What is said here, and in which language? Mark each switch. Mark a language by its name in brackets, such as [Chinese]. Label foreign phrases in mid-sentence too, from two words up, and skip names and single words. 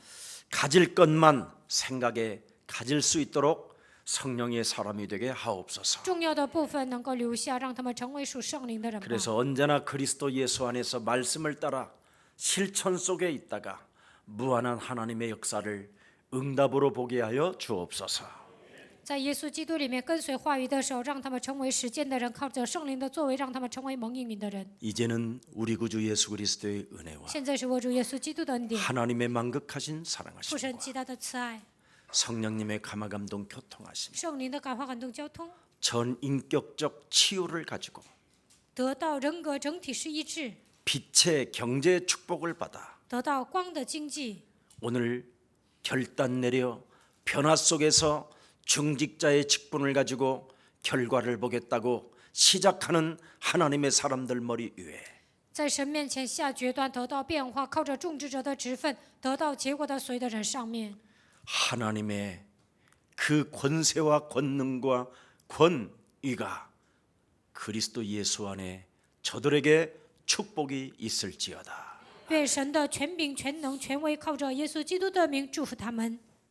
[Korean] 가질 것만 생각에 가질 수 있도록 성령의 사람이 되게 하옵소서. [Chinese] 重要的部分能够留下，让他们成为属圣灵的人吧。 [Korean] 그래서 언제나 그리스도 예수 안에서 말씀을 따라 실천 속에 있다가 무한한 하나님의 역사를 응답으로 보게 하여 주옵소서. [Chinese] 在耶稣基督里面跟随话语的时候，让他们成为实践的人；靠着圣灵的作为，让他们成为蒙应允的人。 [Korean] 이제는 우리 구주 예수 그리스도의 은혜와 [Chinese] 现在是我主耶稣基督的恩典， [Korean] 하나님의 만극하신 [Chinese] 父 [Korean] 사랑하심 [Chinese] 神极大的慈爱， [Korean] 성령님의 감화감동 교통하심 [Chinese] 圣灵的感化感动交通， [Korean] 전인격적 치유를 가지고 [Chinese] 得到人格整体是一致， [Korean] 빛의 경제 축복을 받아 [Chinese] 得到光的经济。 [Korean] 오늘 결단 내려 변화 속에서 중직자의 직분을 가지고 결과를 보겠다고 시작하는 하나님의 사람들 머리 위에 [Chinese] 在神面前下决断，得到变化，靠着种植者的职分，得到结果的所有的人上面， [Korean] 하나님의 그 권세와 권능과 권위가 그리스도 예수 안에 저들에게 축복이 있을지어다. [Chinese] 愿神的权柄、全能、权威靠着耶稣基督的名祝福他们。